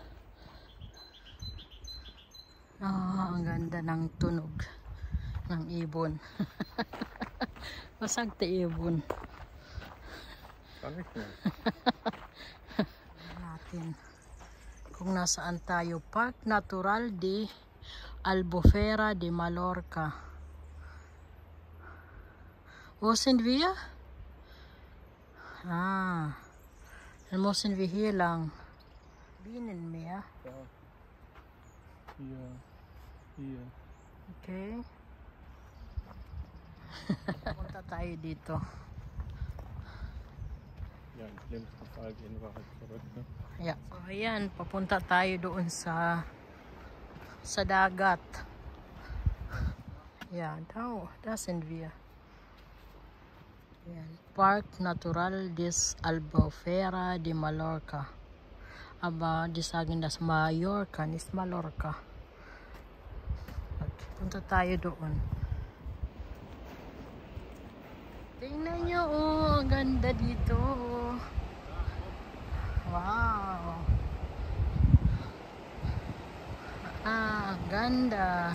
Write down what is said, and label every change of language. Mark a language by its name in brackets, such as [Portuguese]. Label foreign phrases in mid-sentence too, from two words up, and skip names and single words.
[Filipino] Ang ganda ng tunog ng ibon. Masagte ibon. Natin kung nasaan tayo. Park Natural de Albufera de Mallorca. [German] Wo sind wir? Dann müssen wir hier lang. Bienenmeer. Ja. Hier. [Filipino] Okay. Punta tayo dito. [German] Ja, im schlimmsten Fall gehen wir halt zurück, ne? Yeah. [Filipino] So ayan, papunta tayo doon sa dagat. [German] Yeah, da sind wir. [Filipino] Ayan. Park Natural des Albufera de Mallorca. [German] Aber die sagen das Mallorca, nicht Mallorca. [Filipino] Okay, punta tayo doon. Tingnan nyo, oh, ang ganda dito. Wow. Ang ganda.